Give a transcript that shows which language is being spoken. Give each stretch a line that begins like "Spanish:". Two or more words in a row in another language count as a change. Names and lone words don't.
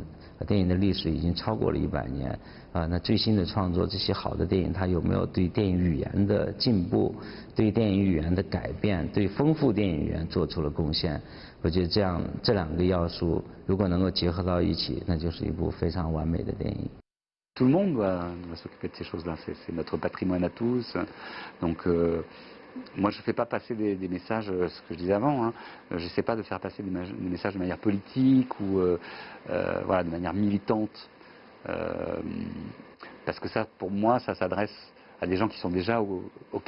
Chinese: 电影的历史已经超过了100年，那最新的创作，这些好的电影，它有没有对电影语言的进步、对电影语言的改变、对丰富电影语言做出了贡献？我觉得这2个要素如果能够结合到一起，那就是一部非常完美的电影。
French: Tout le monde doit s'occuper de ces choses-là, c'est notre patrimoine à tous. Donc moi je ne fais pas passer des messages, ce que je disais avant, hein. Je n'essaie pas de faire passer des messages de manière politique ou voilà, de manière militante. Parce que ça, pour moi, ça s'adresse à des gens qui sont déjà OK.